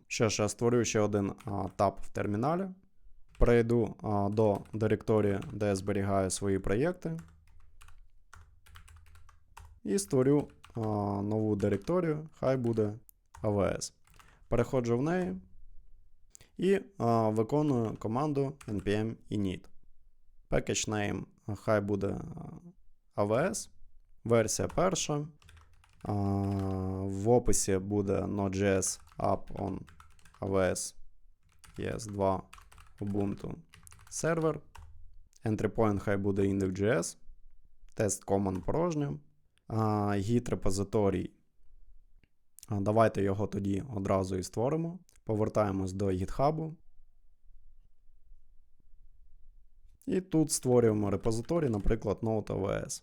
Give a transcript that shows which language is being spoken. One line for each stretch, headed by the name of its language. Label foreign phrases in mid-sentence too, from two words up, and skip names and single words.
Ukrainian: Що ж, я створю ще один таб в терміналі. Перейду до директорії, де я зберігаю свої проєкти. І створю нову директорію, хай буде AWS. Переходжу в неї і виконую команду
English: npm init. Package name
Ukrainian: хай буде AWS. Версія перша. В описі буде
English: Node.js up on AWS ES2 Ubuntu
Ukrainian: сервер.
English: Entry point
Ukrainian: хай буде index.js. Тест common порожня. Git репозиторій. Давайте його тоді одразу і створимо. Повертаємось до GitHub. І тут створюємо репозиторій, наприклад, Node.js.